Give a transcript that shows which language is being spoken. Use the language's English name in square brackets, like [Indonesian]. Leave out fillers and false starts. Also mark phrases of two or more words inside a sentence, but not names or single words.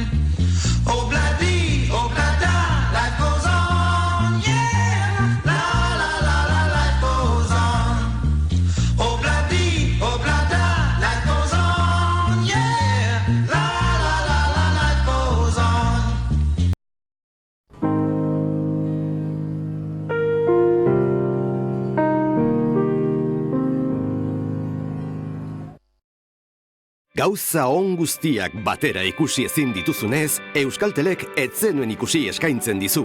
[English] Oh, bloody, oh, blada, life goes on, yeah. La, la, la, la, life goes on. Oh, bloody, oh, blada, life goes on, yeah. La, la, la, la, life goes on. [Basque] Gauza on guztiak batera ikusi ezin dituzunez, Euskaltelek ez zenuen ikusi eskaintzen dizu.